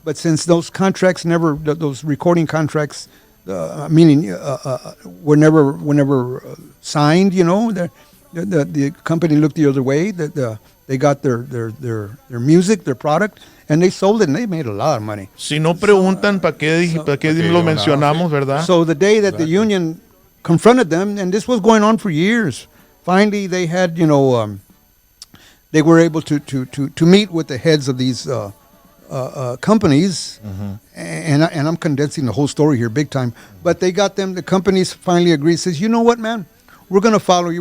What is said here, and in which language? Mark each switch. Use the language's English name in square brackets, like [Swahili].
[English] But since those contracts those recording contracts, were never signed, the company looked the other way. They got their music, their product, and they sold it, and they made a lot of money. [Spanish] Si no preguntan, ¿para qué lo mencionamos, verdad? [English] So the day that the union confronted them, and this was going on for years, finally they had, they were able to meet with the heads of these companies, and I'm condensing the whole story here big time, but they got them, the companies finally agreed, says, you know what, man? We're going to follow you.